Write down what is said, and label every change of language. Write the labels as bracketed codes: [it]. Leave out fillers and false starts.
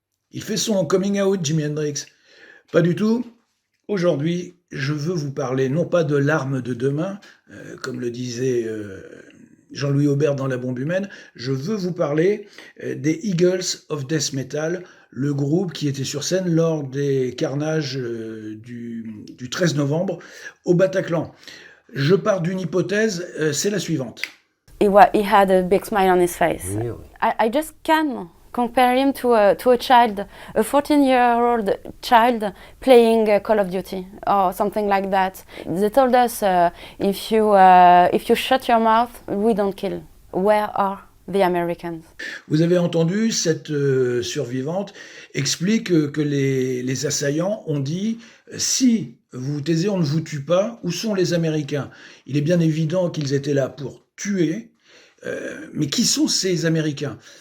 [fr] Il fait son coming out, Jimi Hendrix. Pas du tout. Aujourd'hui, je veux vous parler non pas de l'arme de demain, comme le disait Jean-Louis Aubert dans La bombe humaine, je veux vous parler des Eagles of Death Metal, le groupe qui était sur scène lors des carnages du 13 novembre au Bataclan. Je pars d'une hypothèse, c'est la suivante. [en] He had a big smile on his face. Really? I just can compare him to a child, a 14-year-old child playing Call of Duty or something like that. They told us if you shut your mouth, we don't kill. Where are the Americans? [fr] Vous avez entendu, cette survivante explique que les assaillants ont dit si vous vous taisez, on ne vous tue pas. Où sont les Américains? Il est bien évident qu'ils étaient là pour tuer, mais qui sont ces Américains?